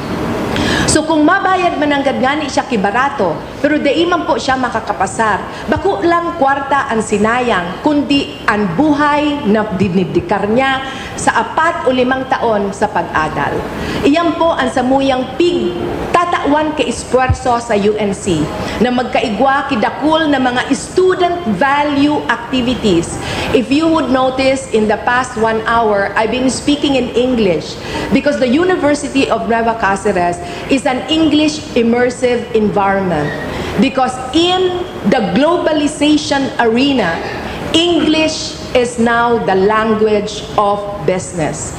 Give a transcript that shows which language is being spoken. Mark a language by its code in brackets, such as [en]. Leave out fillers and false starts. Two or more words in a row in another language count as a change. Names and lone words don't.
[bik] So kung mabayad man ang gani siya kibarato, pero daiman po siya makakapasar, bako lang kwarta ang sinayang, kundi ang buhay na dinidikar niya sa 4 o 5 taon sa pag-adal. Iyan po ang samuyang tatawan ke espuerso sa UNC na magkaigwa kidakul na mga [en] student value activities. If you would notice, in the past 1 hour, I've been speaking in English because the University of Nueva Caceres is an English immersive environment. Because in the globalization arena, English is now the language of business.